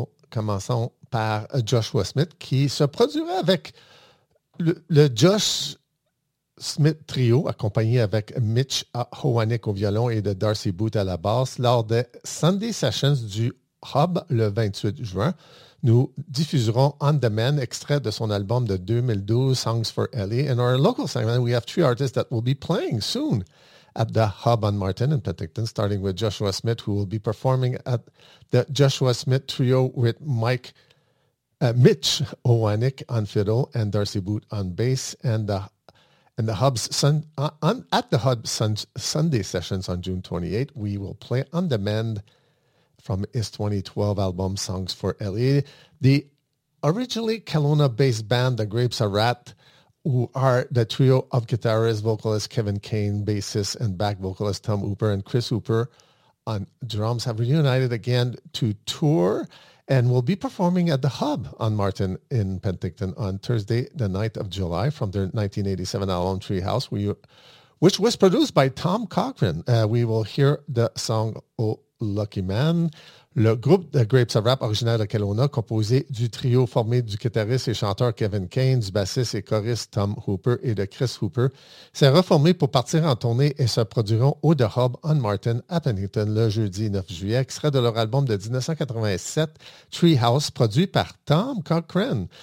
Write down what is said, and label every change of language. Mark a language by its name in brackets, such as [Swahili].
[French] Commençons par Joshua Smith qui se produira avec le Josh Smith Trio, accompagné avec Mitch Hoanick au violon et de Darcy Booth à la basse, lors des Sunday Sessions du Hub le 28 juin. Nous diffuserons On Demand, extrait de son album de 2012, Songs for Ellie. [English] In our local segment, we have three artists that will be playing soon at the Hub on Martin in Pantington, starting with Joshua Smith, who will be performing at the Joshua Smith Trio with Mitch Hoanick on fiddle and Darcy Booth on bass, Sunday Sessions on June 28, we will play On Demand from his 2012 album, Songs for Ellie. The originally Kelowna-based band, The Grapes Are Rat, who are the trio of guitarist, vocalist Kevin Kane, bassist and back vocalist Tom Hooper and Chris Hooper on drums, have reunited again to tour and will be performing at The Hub on Martin in Penticton on Thursday, the 9th of July, from their 1987 album, Treehouse, which was produced by Tom Cochran. We will hear the song, Oh Lucky Man. [French] Le groupe de Grapes of Rap, originaire de Kelowna, composé du trio formé du guitariste et chanteur Kevin Kane, du bassiste et choriste Tom Hooper et de Chris Hooper, s'est reformé pour partir en tournée et se produiront au The Hub on Martin à Pennington le jeudi 9 juillet, extrait de leur album de 1987, Treehouse, produit par Tom Cochran.